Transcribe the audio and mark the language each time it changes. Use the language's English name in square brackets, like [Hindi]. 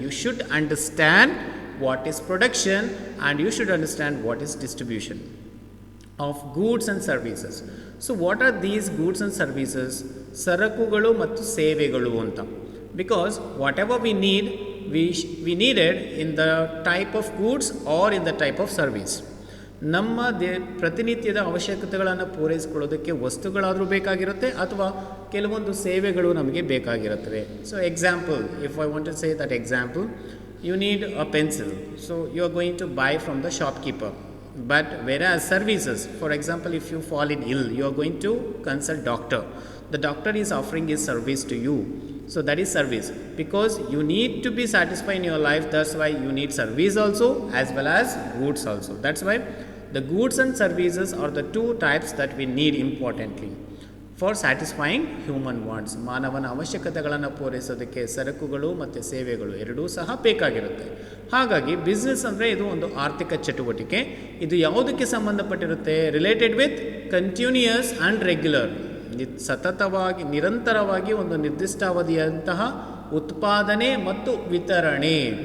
[English] You should understand what is production and you should understand what is distribution of goods and services. So what are these goods and services? [Kannada] ಸರಕುಗಳು ಮತ್ತು ಸೇವೆಗಳು ಅಂತ. [English] Because whatever we need, we need it in the type of goods or in the type of service. [Kannada] ನಮ್ಮ ಪ್ರತಿನಿತ್ಯದ ಅವಶ್ಯಕತೆಗಳನ್ನು ಪೂರೈಸಿಕೊಳ್ಳೋದಕ್ಕೆ ವಸ್ತುಗಳಾದರೂ ಬೇಕಾಗಿರುತ್ತೆ ಅಥವಾ ಕೆಲವೊಂದು ಸೇವೆಗಳು ನಮಗೆ ಬೇಕಾಗಿರುತ್ತವೆ. [English] So example, if I want to say that example, you need a pencil, so you are going to buy from the shopkeeper. But whereas services, for example, if you fall in ill, you are going to consult doctor. The doctor is offering his service to you, so that is service, because you need to be satisfied in your life, that's why you need service also as well as goods also. That's why the goods and services are the two types that we need importantly for satisfying human wants. [Kannada] ಮಾನವನ ಅವಶ್ಯಕತೆಗಳನ್ನು ಪೂರೈಸೋದಕ್ಕೆ ಸರಕುಗಳು ಮತ್ತು ಸೇವೆಗಳು ಎರಡೂ ಸಹ ಬೇಕಾಗಿರುತ್ತೆ. ಹಾಗಾಗಿ business ಅಂದರೆ ಇದು ಒಂದು ಆರ್ಥಿಕ ಚಟುವಟಿಕೆ. ಇದು ಯಾವುದಕ್ಕೆ ಸಂಬಂಧಪಟ್ಟಿರುತ್ತೆ? [English] related with continuous and regular, [Kannada] ಸತತವಾಗಿ ನಿರಂತರವಾಗಿ ಒಂದು ನಿರ್ದಿಷ್ಟ ಅವಧಿಯಂತಹ ಉತ್ಪಾದನೆ ಮತ್ತು ವಿತರಣೆ.